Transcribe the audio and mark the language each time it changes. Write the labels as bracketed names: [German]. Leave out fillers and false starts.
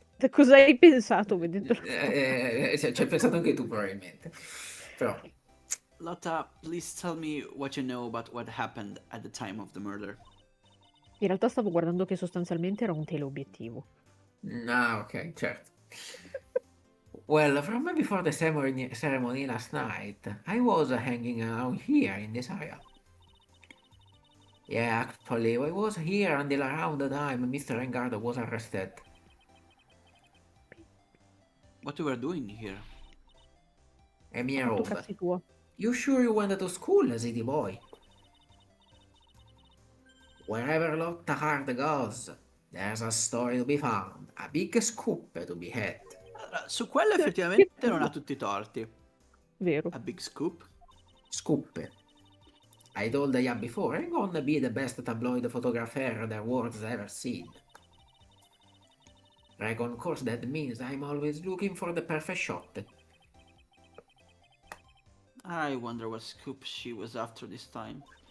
[Italian] cosa hai pensato vedendolo? Ci hai pensato anche tu probabilmente. Però, [English] Lotta, please tell me what you know about what happened at the time of the murder. [Italian] In realtà stavo guardando che sostanzialmente era un teleobiettivo. ok, certo. [English] Well, from before the ceremony last night, I was hanging around here in this area. Yeah, actually, I was here until around the time Mr. Engard was arrested. What you were doing here? A mere [Italian] Fatto [English] old. [Italian] cazzi tua. [English] You sure you went to school, city boy? Wherever Lotta Hard goes, there's a story to be found, a big scoop to be had. [Italian] Allora, su quello effettivamente non ha tutti i torti. Vero. [English] A big scoop? Scoop. I told ya before, I'm gonna be the best tabloid photographer the world's ever seen. Reckon course that means I'm always looking for the perfect shot. I wonder what scoop she was after this time.